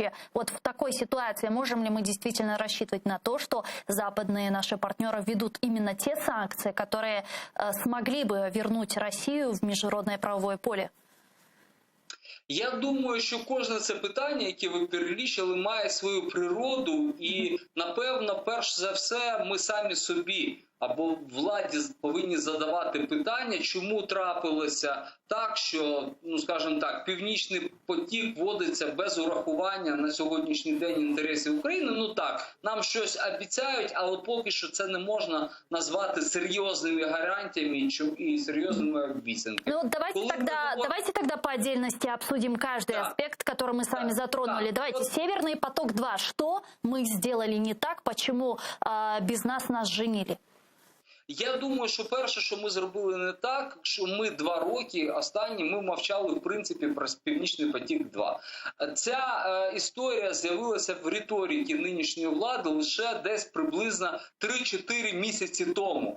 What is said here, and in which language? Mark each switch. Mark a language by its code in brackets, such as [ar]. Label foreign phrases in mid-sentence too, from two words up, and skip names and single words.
[ru] Вот в такой ситуации можем ли мы действительно рассчитывать на то, что западные наши партнеры ведут именно те санкции, которые смогли бы вернуть Россию в международное правовое поле? [uk] Я думаю, що кожне це питання, яке ви перелічили, має свою природу і, напевно, перш за все, ми самі собі або владі повинні задавати питання, чому трапилося так, що, ну скажімо так, Північний потік вводиться без урахування на сьогоднішній день інтересів України. Ну так, нам щось обіцяють, але поки що це не можна назвати серйозними гарантіями і серйозними обіцянками. [ru] Ну, давайте тогда по отдельности обсудим каждый аспект, который мы с вами затронули. Давайте, Северный поток-2. Что мы сделали не так, почему без нас женили? [uk] Я думаю, що перше, що ми зробили не так, що ми 2 роки останні ми мовчали, в принципі, про Північний потік-2. Ця історія з'явилася в риториці нинішньої влади лише десь приблизно 3-4 місяці тому.